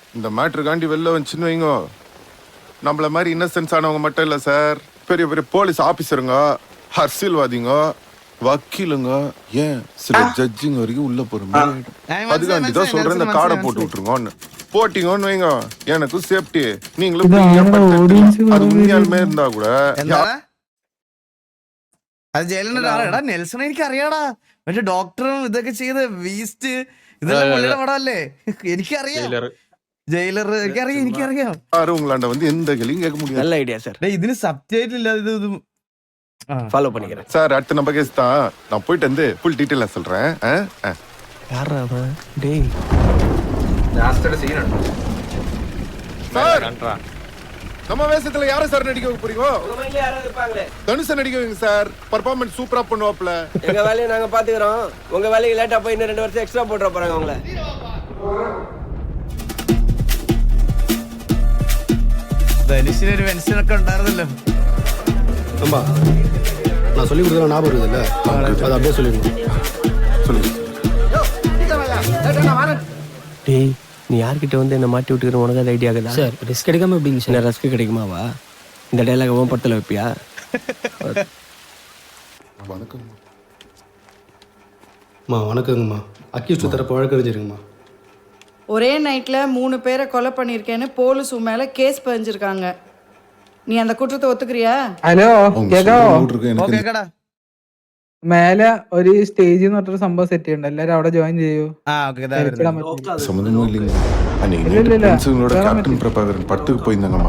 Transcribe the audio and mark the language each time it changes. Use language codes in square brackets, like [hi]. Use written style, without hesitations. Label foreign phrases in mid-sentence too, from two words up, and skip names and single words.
[ta] இந்த மேட்ருக்காண்டி வெளில வந்துச்சுன்னு வைங்க, நம்மள மாதிரி இன்னசென்ஸ் ஆனவங்க மட்டும் இல்லை சார், பெரிய பெரிய போலீஸ் ஆபீசருங்க, அரசியல்வாதிங்க, வக்கீலுங்க, ஏன் சில ஜட்ஜிங்க வரைக்கும் உள்ள போறோம். அதுக்காண்டி தான் சொல்றேன், இந்த கார்டை போட்டு விட்டுருங்கன்னு. போட்டீங்கன்னு வைங்க, எனக்கும் சேஃப்டி. நீங்களும் அது உண்மையாலுமே இருந்தா கூட. [ml] അത് ജയിലിന്റെ ആളാടാ. നെൽസൺ എനിക്ക് അറിയാടാ. മറ്റേ ഡോക്ടറും ഇതൊക്കെ ചെയ്ത് വീസ്റ്റ് ഇതെല്ലാം പുള്ളിയുടെ പടമല്ലേ? എനിക്കറിയാം. ജയിലർ എനിക്കറിയാം. [ta] யாரும் உங்களாண்ட வந்து எந்த கேள்வியும் கேட்க முடியாது. நல்ல ஐடியா சார். [ml] ഇതിന് സബ്ടൈറ്റിൽ ഇല്ല. ഇത് [ta] ஃபாலோ பண்ணிக்கிறேன் சார். அடுத்த நம்ம கேஸ் தான். நான் போயிட்டு வந்து ஃபுல் டீட்டெயிலாக சொல்றேன். யாரா அவன்? டேய் சார், நம்ம வேஷத்துல யார சார் நடிக்க போறீங்க? தனுஷ நடிக்க வைங்க சார். பெர்ஃபார்மன்ஸ் சூப்பரா பண்ணுவாப்ல. எங்க வேலையை நாங்க பாத்துக்கிறோம். உங்க வேலைக்கு லேட்டா போய் இன்னும் 2 வருஷம் எக்ஸ்ட்ரா போட்டுற போறாங்க அவங்கள. [ml] ധനുഷിനൊരു പെൻഷനൊക്കെ ഉണ്ടായിരുന്നല്ലോ. [ta] அம்மா நான் சொல்லி கொடுத்தா ஞாபகம் இருக்குதுல்ல, அதை அப்படியே சொல்லிடுங்க. சொல்லுங்க. டேய் நீ யார்கிட்ட வந்து என்ன மாட்டி விட்டுக்கிற? உனக்கு அது ஐடியா ஆகுதா? சார் ரிஸ்க் எடுக்காம எப்படிங்க சார்? ரிஸ்க் கிடைக்குமாவா? இந்த டைலாக் உன் படத்தில் வைப்பியா? வணக்கம். அம்மா வணக்கங்கம்மா. அக்யூஸ்ட் தரப்பு வழக்கறிஞருங்கம்மா. ஒரே நைட்டில் 3 பேரை கொலை பண்ணியிருக்கேன்னு போலீஸ் மேலே கேஸ் பதிஞ்சிருக்காங்க. நீ அந்த குற்றத்தை ஒத்துக்கிறியா? [ml] ഹലോ കേക്കാവോ? കേക്കടാ. മേലെ ഒരു സ്റ്റേജ് എന്ന് പറഞ്ഞൊരു സംഭവം സെറ്റ് ചെയ്യണ്ട. എല്ലാരും അവിടെ ജോയിൻ ചെയ്യൂ. [ta] சம்மந்தமும் இல்லைங்க. அன்னைக்கு ஃப்ரெண்ட்ஸுங்களோட கேப்டன் பிரபாகரன் படத்துக்கு போயிருந்தாங்கம்மா.